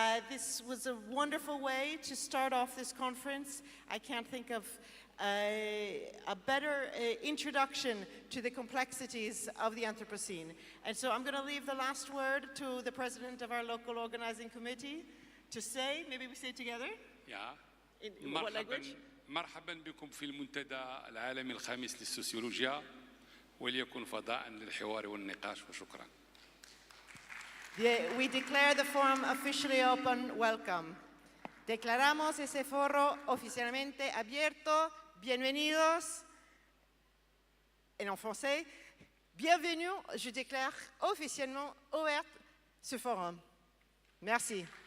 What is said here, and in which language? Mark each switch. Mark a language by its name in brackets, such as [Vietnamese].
[English] This was a wonderful way to start off this conference. I can't think of a better introduction to the complexities of the Anthropocene. And so I'm going to leave the last word to the president of our local organizing committee to say, maybe we say it together? Yeah. In what language? [Arabic] مرحبا بكم في المنتدى العالمي الخامس للسوسيولوجيا وليكن فضاء للحوار والنقاش وشكرا. [English] We declare the forum officially open. Welcome. [Spanish] Declaramos ese foro oficialmente abierto. Bienvenidos. [French] En français. Bienvenue, je déclare officiellement ouvert ce forum. Merci.